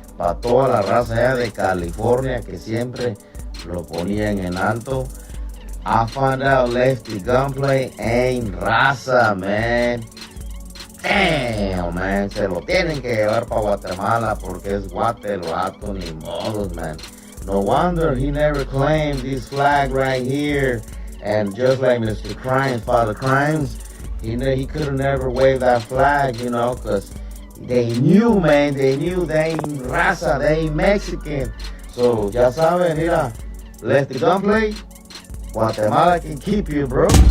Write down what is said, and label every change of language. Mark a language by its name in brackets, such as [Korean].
[Spanish] Pa' toda la raza allá de California que siempre lo ponían en alto. [English] I found out Lefty Gunplane ain't raza, man. Damn, man. [Spanish] Se lo tienen que llevar para Guatemala porque es guate el vato, ni modos, man. [English] No wonder he never claimed this flag right here. And just like Mr. Crimes, Father Crimes, he could have never waved that flag, you know, because they knew, man, they ain't raza, they ain't Mexican. So, [Spanish] ya saben, mira, [English] Lefty Gunplay, Guatemala can keep you, bro.